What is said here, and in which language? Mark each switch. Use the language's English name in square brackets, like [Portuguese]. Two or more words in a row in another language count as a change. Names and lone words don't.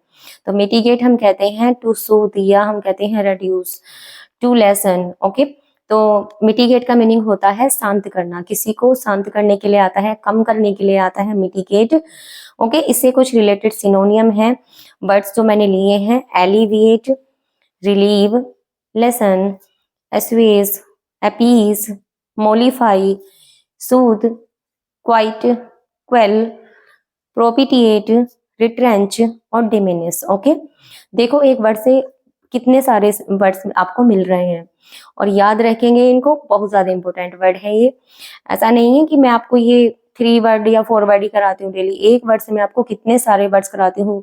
[Hindi] तो मिटिगेट हम कहते हैं [English] to soothe, [Hindi] या हम कहते हैं [English] reduce, to lessen. [Hindi] ओके, तो मिटिगेट का मीनिंग होता है शांत करना, किसी को शांत करने के लिए आता है, कम करने के लिए आता है मिटिगेट। ओके, इससे कुछ [English] related synonym [Hindi] है वर्ड्स जो मैंने लिए हैं। [English] alleviate, relieve, lessen, assuage, appease, mollify, soothe, quiet, quell, propitiate, retrench और diminish। [Hindi] ओके, देखो एक वर्ड से कितने सारे वर्ड्स आपको मिल रहे हैं और याद रखेंगे इनको, बहुत ज्यादा [English] important word [Hindi] है ये। ऐसा नहीं है कि मैं आपको ये 3 वर्ड या 4 वर्ड ही कराती हूँ डेली, एक वर्ड से मैं आपको कितने सारे वर्ड्स कराती हूँ।